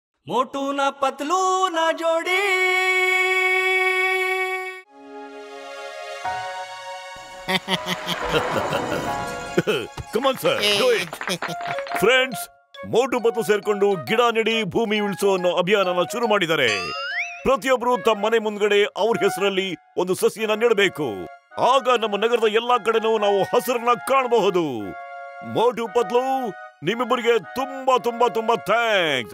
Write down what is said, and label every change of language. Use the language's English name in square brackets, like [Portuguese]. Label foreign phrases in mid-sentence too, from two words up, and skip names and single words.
[Hindi] मोटू ना पतलू ना जोड़ी। [English] Come on, sir. Do it. Friends, [Kannada] ಮೋಟು ಪತ್ಲು ಸೇರ್ಕೊಂಡು ಗಿಡ ನೆಡಿ ಭೂಮಿ ಉಳಿಸೋ ಅನ್ನೋ ಅಭಿಯಾನನ ಶುರು ಮಾಡಿದ್ದಾರೆ. ಪ್ರತಿಯೊಬ್ಬರು ತಮ್ಮ ಮನೆ ಮುಂದ್ಗಡೆ ಅವ್ರ ಹೆಸರಲ್ಲಿ ಒಂದು ಸಸಿಯನ್ನ ನೆಡಬೇಕು. ಆಗ ನಮ್ಮ ನಗರದ ಎಲ್ಲಾ ಕಡೆನೂ ನಾವು ಹಸಿರನ್ನ ಕಾಣಬಹುದು. ಮೋಟು ಪತ್ಲು, ನಿಮ್ಮಿಬ್ಬರಿಗೆ ತುಂಬಾ ತುಂಬಾ ತುಂಬಾ ಥ್ಯಾಂಕ್ಸ್.